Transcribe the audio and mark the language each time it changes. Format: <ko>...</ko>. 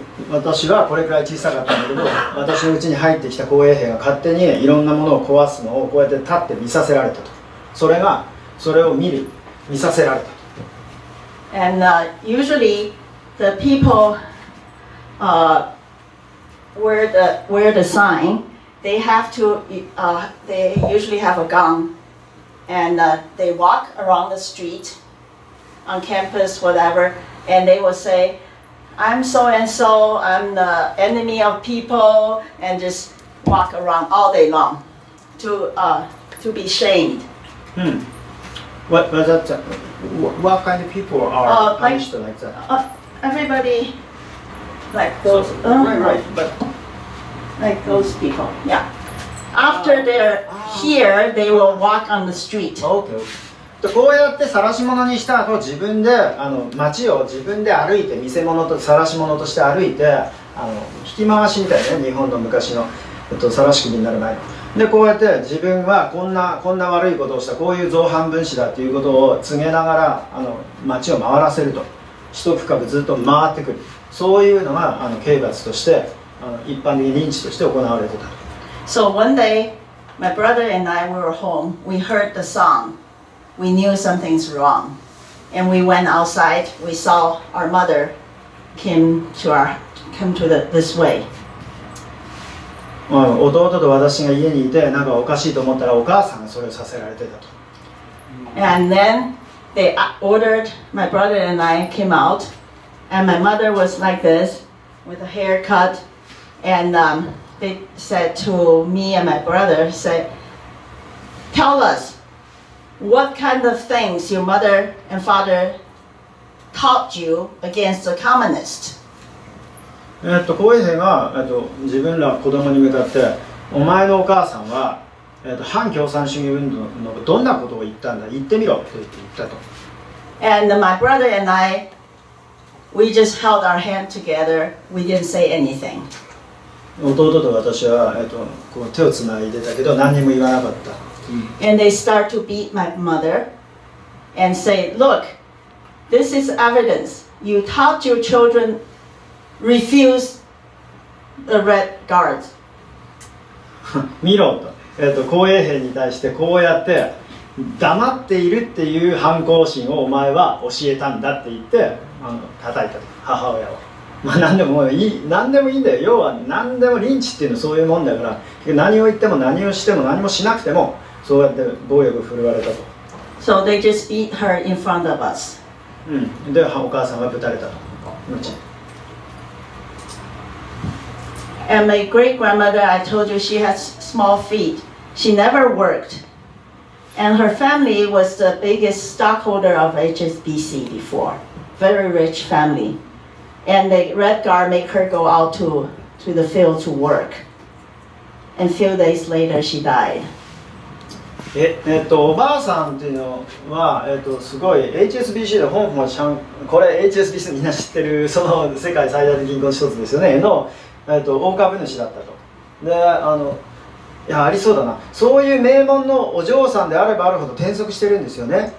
<ja>私はこれくらい小さかったんだけど、私のうちに入ってきた護衛兵が勝手にいろんなものを壊すのをこうやって立って見させられたと。それを見させられた。</ja> <en>And usually the people wear the sign. They have to. They usually have a gun, and they walk around the street, on campus, whatever, and they will say, "I'm so and so. I'm the enemy of people," and just walk around all day long to be shamed. What kind of people are punished like that? Everybody, like those. Right, but Like those people, yeah. After they're here, they will walk on the street. Okay.</en> <ja>こうやって晒し者にした後、自分で街を自分で歩いて見せ物と晒し者として歩いて引き回しみたいなね、日本の昔の晒し首になる前の。でこうやって自分はこんな悪いことをした、こういう造反分子だっていうことを告げながら街を回らせると、一区画ずっと回ってくる、そういうのが刑罰として一般的にリンチとして行われてたと。</ja> <en>So one day, my brother and I were home. We heard the song, we knew something's wrong. And we went outside, we saw our mother came to this way.</en> <ja>弟と私が家にいて、なんかおかしいと思ったらお母さんがそれをさせられてたと。</ja> <en>And then they ordered, my brother and I came out, and my mother was like this, with a haircut, and they said to me and my brother, said, tell us, what kind of things your mother and father taught you against the communists?</en> <ja>公衛兵が自分ら子供に向かって、お前のお母さんは反共産主義運動のどんなことを言ったんだ、言ってみろと言ったと。</ja> <en>And my brother and I, we just held our hand together. We didn't say anything.</en> <ja>弟と私はこう手をつないでたけど何にも言わなかった。</ja> <en>And they start to beat my mother and say, look, this is evidence. You taught your children refuse the red guards.</en> <ja>見ろと、公衛兵に対してこうやって黙っているっていう反抗心をお前は教えたんだって言って叩いたと、母親を。まあ何でもいいんだよ。要は何でもリンチっていうのはそういうもんだから、何を言っても何をしても何もしなくてもそうやって暴力を振るわれたと。</ja> <en>So they just beat her in front of us.</en> <ja>でお母さんはぶたれたと。</ja> <en>And my great grandmother, I told you she has small feet. She never worked. And her family was the biggest stockholder of HSBC before. Very rich family. And the Red Guard made her go out to the field to work. And a few days later, she died.</en> <ja>おばあさんっていうのは、すごい HSBC で香港これ HSBC みんな知ってるその世界最大の銀行の一つですよねの、大株主だったと。でいやありそうだな、そういう名門のお嬢さんであればあるほど転職してるんですよね。</ja>